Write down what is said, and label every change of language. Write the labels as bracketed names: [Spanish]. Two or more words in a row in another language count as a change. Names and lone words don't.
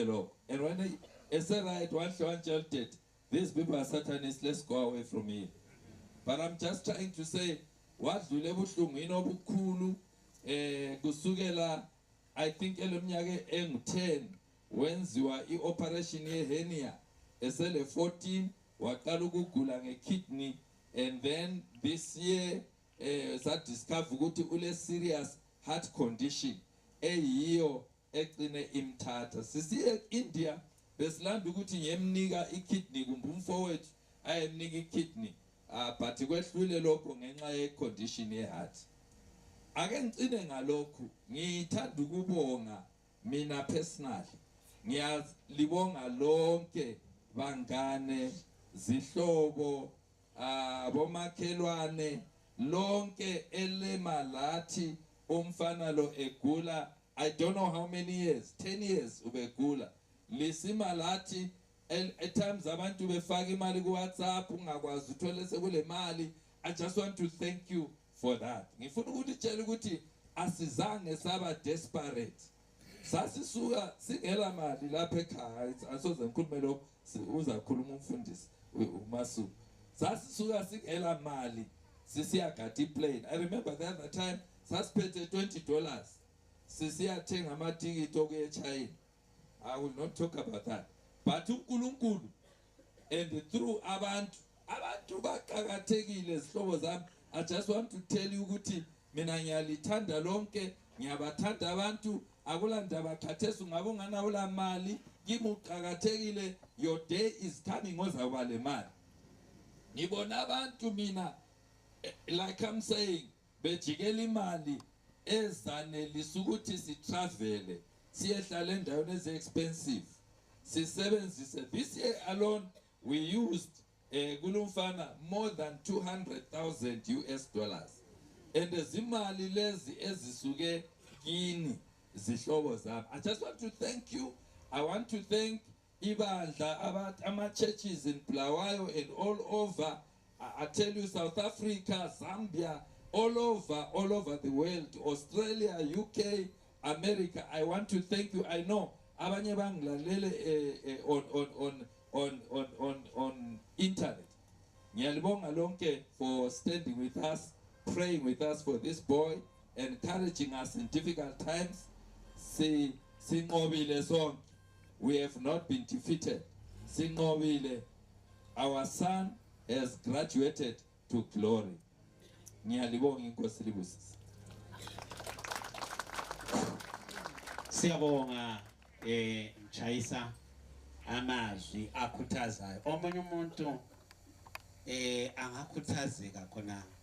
[English] lokho and when he said right one child dead these people are satanists let's go away from here but I'm just trying to say [North Ndebele] wadlule buhlungu inobukhulu kusukela [English] I think [North Ndebele] eleminyaka engu10 wenziwa ioperation yehernia esele 14 waqala ukugula ngekidney [English] and then this year [North Ndebele] sa discover ukuthi ule [English] serious heart condition [North Ndebele] eyiyo egcine imthatha sisiye India besilanda ukuthi ngiyemnika ikidney kumbe umfowethu ayemnika ikidney but kwehlule lokho ngenxa ye condition ye heart ake ngicine ngalokho ngithanda ukubonga mina personally ngiyalibonga lonke bangane zihlobo bomakhelwane lonke elemalathi umfana lo egula [English] I don't know how many years 10 years [North Ndebele] ubegula lisimalathi [English] at times [North Ndebele] abantu befaka imali ku WhatsApp ungakwazi uthole sekule mali [English] I just want to thank you for that [North Ndebele] ngifuna ukuthi tshela ukuthi asizange saba desperate sasisuka singela mali lapha ekhaya asoze ngikhulume lo uzakhuluma umfundisi uMasu sasisuka singela mali sisiyagada iplane [English] I remember the other time [North Ndebele] sasiphethe $20 sisiyathenga amatikiti okuya eChina [English] I will not talk about that but uNkulunkulu and through [North Ndebele] abantu baqhakathekile zihlobo zami [English] I just want to tell you [North Ndebele] ukuthi mina ngiyalithanda lonke ngiyabathanda abantu akulandaba khathesi ungabe unganawo la mali kimi uqhakathekile [English] your day is coming [North Ndebele] ozaba le mali ngibona abantu mina [English] like I'm saying [North Ndebele] bejikela imali ezanelisa ukuthi si travel siyehlala endaweni eze expensive sisebenzise [English] this year alone we used [North Ndebele] kulumfana [English] more than $200,000 and [North Ndebele] zimali lezi ezisuke kini zihlobo zami [English] I just want to thank you I want to thank [North Ndebele] ibandla ama [English] churches in Bulawayo and all over I tell you South Africa Zambia all over the world Australia UK America I want to thank you I know [North Ndebele] abanye bangilalele [English] on internet [North Ndebele] ngiyalibonga lonke [English] for standing with us praying with us for this boy encouraging us in difficult times [North Ndebele] sinqobile sonke [English] we have not been defeated. Sinqobile, our son has graduated to glory. [North Ndebele] Ngiyalibonga inkosi libusise. Siyabonga Mchayisa amazwi akhuthazayo. Omunye umuntu angakhuthazeka khona.